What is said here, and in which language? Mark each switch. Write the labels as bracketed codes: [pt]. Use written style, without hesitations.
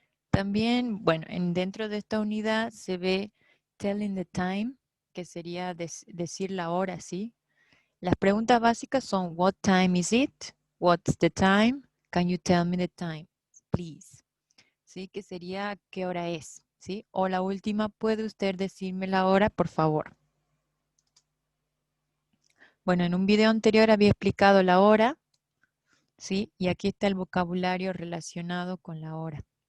[es] También, bueno, dentro de esta unidad se ve [en] telling the time, [es] que sería decir la hora, ¿sí? Las preguntas básicas son, [en] what time is it? What's the time? Can you tell me the time, please? [es] ¿Sí? Que sería, ¿qué hora es? ¿Sí? O la última, ¿puede usted decirme la hora, por favor? Bueno, en un video anterior había explicado la hora, ¿sí? Y aquí está el vocabulario relacionado con la hora.